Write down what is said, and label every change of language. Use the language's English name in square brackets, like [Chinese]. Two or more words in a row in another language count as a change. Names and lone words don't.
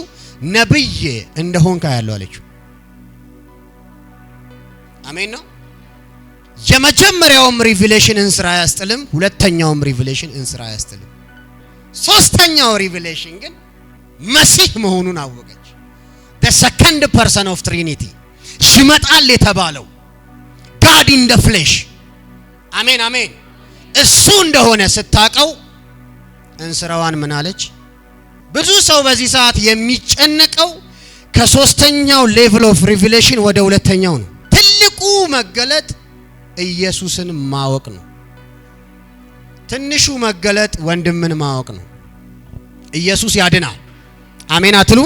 [Amharic] ነብይ እንደሆንካ ያለው አለችው። አሜን ነው። የመጀመሪያውም ሪቪሌሽን እንስራ ያስጥልም፣ ሁለተኛውም ሪቪሌሽን እንስራ ያስጥልም። ሶስተኛው ሪቪሌሽን ግን መሲህ መሆኑን አወቀች። [English] the second person of trinity [Amharic] ይመጣል የተባለው [English] God in the flesh [Amharic] አሜን አሜን እሱ እንደሆነ ስታቀው እንስራዋን ምን አለች? ብዙ ሰው በዚህ ሰዓት የሚጨነቀው ከሶስተኛው [English] level of revelation [Amharic] ወደ ሁለተኛው ነው። ትልቁ መገለጥ ኢየሱስን ማወቅ ነው። ትንሹ መገለጥ ወንድምን ማወቅ ነው። ኢየሱስ ያድናል። አሜን አትሉም?